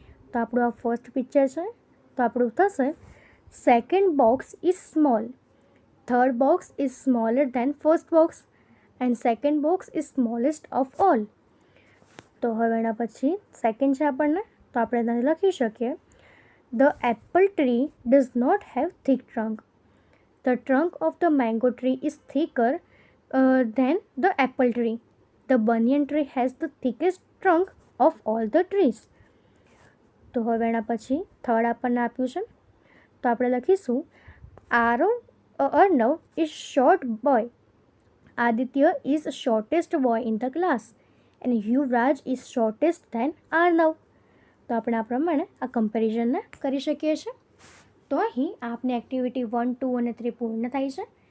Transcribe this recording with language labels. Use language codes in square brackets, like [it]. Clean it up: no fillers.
[gu] તો આપણું આ ફર્સ્ટ પિક્ચર છે, તો આપણું થશે, [en] Second box is small, third box is smaller than first box, and second box is smallest of all. [gu] તો હવે એના પછી સેકન્ડ છે આપણને, તો આપણે તેને લખી શકીએ, [en] The apple tree does not have thick trunk. The trunk of the mango tree is thicker Then the apple tree. The banyan tree has the thickest trunk of all the trees. [gu] તો હવે એના પછી થર્ડ આપણને આપ્યું છે, તો આપણે લખીશું [en] Arnav is short boy, Aditya is shortest boy in the class and Yuvraj is shortest than Arnav. [gu] તો આપણે આ પ્રમાણે આ કમ્પેરિઝનને કરી શકીએ છીએ. તો અહીં આપની એક્ટિવિટી 1, 2 અને 3 પૂર્ણ થાય છે.